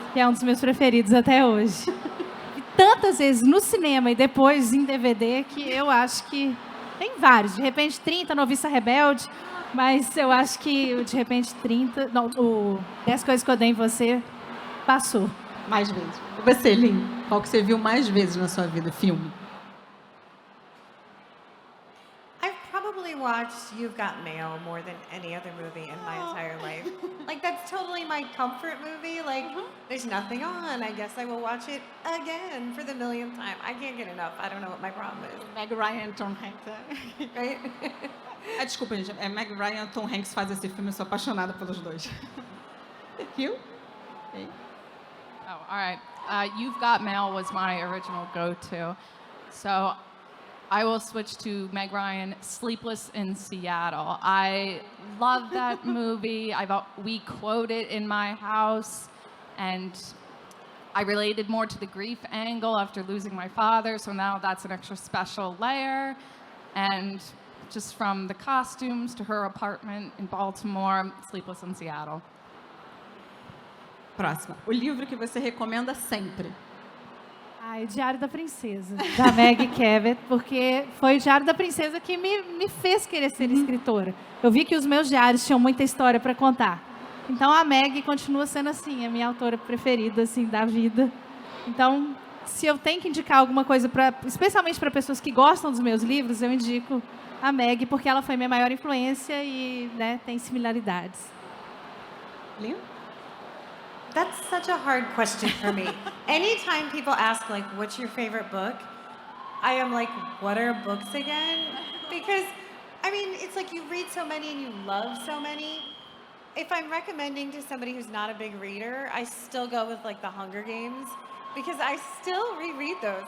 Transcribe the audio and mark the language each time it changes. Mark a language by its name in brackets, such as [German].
[Portuguese] Que é um dos meus preferidos até hoje. E tantas vezes no cinema e depois em DVD que eu acho que... Tem vários, de repente 30, Noviça Rebelde, mas eu acho que o de repente 30, não, o 10 Coisas que Eu Dei em Você passou. Mais vezes. E você, Lynn? Qual que você viu mais vezes na sua vida, filme? [English] I've probably watched You've Got Mail more than any other movie in my entire life. Like, that's totally my comfort movie. Like, there's nothing on. I guess I will watch it again for the millionth time. I can't get enough. I don't know what my problem is. [Portuguese] Meg Ryan e Tom Hanks. [English] Right? [Portuguese] Desculpa, gente. Meg Ryan e Tom Hanks fazem esse filme. Eu sou apaixonada pelos dois. [English] You? Hey. Oh, all right. You've Got Mail was my original go-to. So I will switch to Meg Ryan, Sleepless in Seattle. I love that movie. We quote it in my house, and I related more to the grief angle after losing my father, so now that's an extra special layer. And just from the costumes to her apartment in Baltimore, Sleepless in Seattle. [Portuguese] Próxima. O livro que você recomenda sempre. O Diário da Princesa, da Meg Cabot, porque foi o Diário da Princesa que me fez querer ser escritora. Eu vi que os meus diários tinham muita história para contar. Então a Meg continua sendo assim, a minha autora preferida assim da vida. Então, se eu tenho que indicar alguma coisa, especialmente para pessoas que gostam dos meus livros, eu indico a Meg, porque ela foi minha maior influência e, né, tem similaridades. Lynn? [English] That's such a hard question for me. Anytime people ask, like, what's your favorite book? I am like, what are books again? Because, I mean, it's like you read so many and you love so many. If I'm recommending to somebody who's not a big reader, I still go with like the Hunger Games because I still reread those.